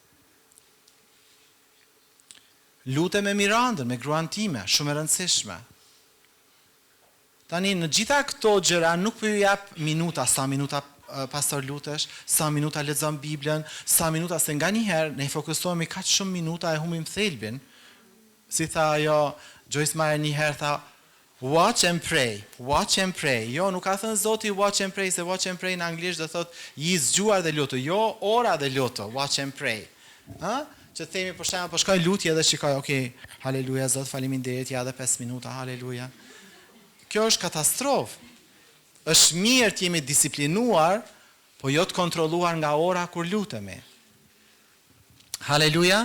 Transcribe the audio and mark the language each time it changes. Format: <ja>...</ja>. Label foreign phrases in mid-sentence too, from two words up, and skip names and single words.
<sq>Lutem me Mirandën, me gruan time, shumë e rëndësishme. Tani në gjitha këto gjëra nuk po ju jap minuta, sa minuta pastor lutesh, sa minuta lexon Biblën, sa minuta se nganjëherë ne fokusohemi kaq shumë minuta e humbim thelbin. Si tha ajo Joyce Meyer një herë, tha</sq> <en>watch and pray, watch and pray.</en> <sq>Jo, nuk ka thënë Zoti</sq> <en>watch and pray,</en> <sq>se</sq> <en>watch and pray</en> <sq>në anglisht do thot i zgjuar dhe luto. Jo, ora dhe luto,</sq> <en>watch and pray.</en> <sq>Që themi për shembull, po shkoj lutje dhe shikoj, okay, haleluja Zot, faleminderit, ja edhe 5 minuta, haleluja. Kjo është katastrofë. Është mirë të jemi disiplinuar, po jo të kontrolluar nga ora kur lutemi. Haleluja.</sq>